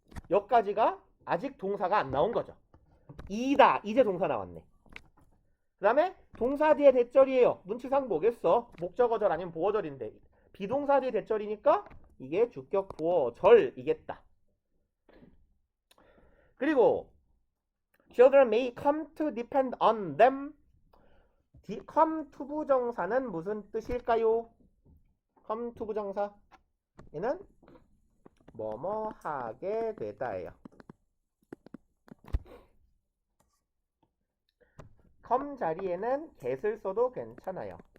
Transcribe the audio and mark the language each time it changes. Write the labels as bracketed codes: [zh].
[ko] 여기까지가 아직 동사가 안 나온 거죠. 이다. 이제 동사 나왔네. 그 다음에 동사 뒤에 대절이에요. 눈치상 뭐겠어? 목적어절 아니면 보어절인데 비동사 뒤에 대절이니까 이게 주격 보어절이겠다. 그리고 [en] children may come to depend on them. [ko] come to 부정사는 무슨 뜻일까요? come to 부정사 얘는 뭐뭐 하게 되다예요. come 자리에는 get을 써도 괜찮아요.